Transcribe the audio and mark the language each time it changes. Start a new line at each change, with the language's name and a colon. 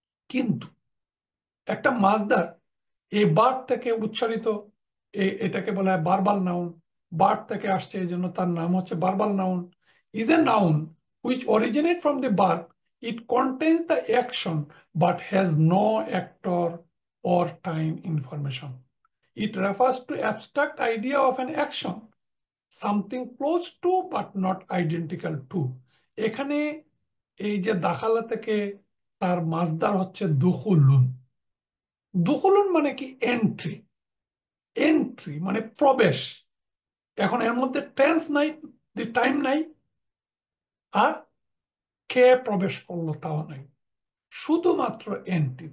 Bangla: কিন্তু একটা মাসদার এই বার্ব থেকে উচ্চারিত, এটাকে বলা হয় বার্বাল নাউন। বার্ব থেকে আসছে এই জন্য তার নাম হচ্ছে বার্বাল noun.
English: Is a noun which originate from the verb, it contains the action but has no actor or time information. It refers to abstract idea of an action, something close to but not identical to.
Bangla: এখানে এই যে দাখালা থেকে তার মাসদার হচ্ছে দুখুলুন। দুখুলুন মানে কি entry, entry মানে প্রবেশ। এখন এর মধ্যে টেন্স নাই, দি টাইম নাই, আর কে প্রবেশ করলো তাও নাই, শুধুমাত্র এন্ট্রি।